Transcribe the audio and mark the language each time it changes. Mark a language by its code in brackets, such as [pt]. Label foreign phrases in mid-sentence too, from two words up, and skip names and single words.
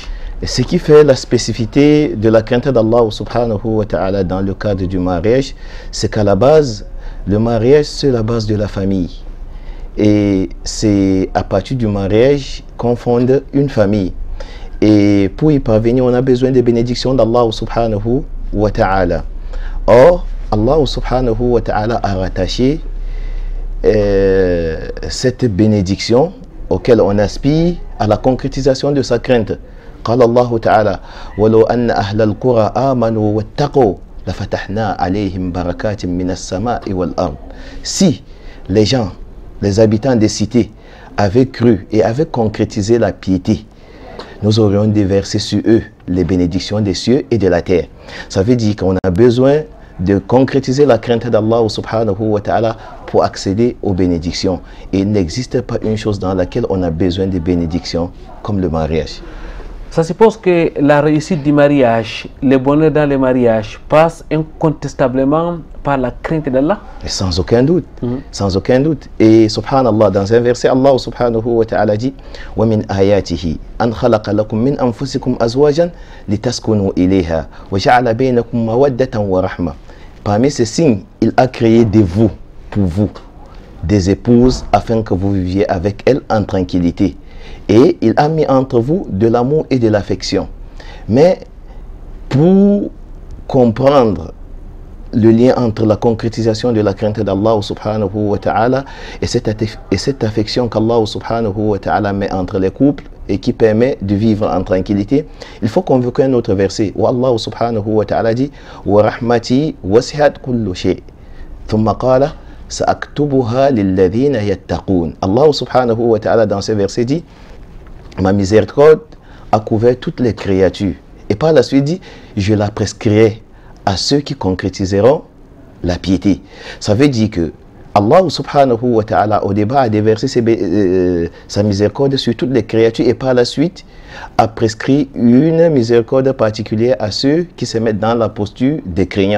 [fr] Ce qui fait la spécificité de la crainte d'Allah [ar] سبحانه وتعالى [fr] dans le cadre du mariage, c'est qu'à la base, le mariage c'est la base de la famille. Et c'est à partir du mariage qu'on fonde une famille. Et pour y parvenir, on a besoin des bénédictions d'Allah [ar] سبحانه وتعالى. [fr] Or, Allah [ar] سبحانه وتعالى [fr] a rattaché cette bénédiction auquel on aspire à la concrétisation de sa crainte. [ar] قال الله تعالى ولو أن أهل القرى آمنوا واتقوا لفتحنا عليهم بركات من السماء والأرض. [fr] Si les gens, les habitants des cités avaient cru et avaient concrétisé la piété, nous aurions déversé sur eux les bénédictions des cieux et de la terre. Ça veut dire qu'on a besoin de concrétiser la crainte d'Allah [ar] سبحانه وتعالى [fr] pour accéder aux bénédictions. Et il n'existe pas une chose dans laquelle on a besoin de bénédictions comme le mariage. Ça suppose que la réussite du mariage, le bonheur dans le mariage passe incontestablement par la crainte d'Allah. Sans aucun doute, sans aucun doute. Et subhanallah, dans un verset, Allah [ar] سبحانه وتعالى dit وَمِنْ آيَاتِهِ أَنْ خَلَقَ لَكُم مِّنْ أَنفُسِكُمْ أَزْوَاجًا لِتَسْكُنُوا إِلَيْهَا وَجَعَلَ بَيْنَكُمْ مَوَدَّةً وَرَحْمَةً. [fr] Parmi ces signes, il a créé de vous, pour vous, des épouses afin que vous viviez avec elles en tranquillité. Et il a mis entre vous de l'amour et de l'affection. Mais pour comprendre le lien entre la concrétisation de la crainte d'Allah [ar] سبحانه وتعالى [fr] et cette affection qu'Allah [ar] سبحانه وتعالى [fr] met entre les couples et qui permet de vivre en tranquillité, il faut convoquer un autre verset où Allah [ar] سبحانه وتعالى [fr] dit [ar] ورحمتي وسعت كل شيء ثم قال سأكتبها للذين يتقون. [fr] Allah [ar] سبحانه وتعالى [fr] dans ce verset dit ma miséricorde a couvert toutes les créatures. Et par la suite dit, je la prescrirai à ceux qui concrétiseront la piété. Ça veut dire que Allah [ar] سبحانه وتعالى [fr] au début a déversé sa miséricorde sur toutes les créatures et par la suite a prescrit une miséricorde particulière à ceux qui se mettent dans la posture des craignants.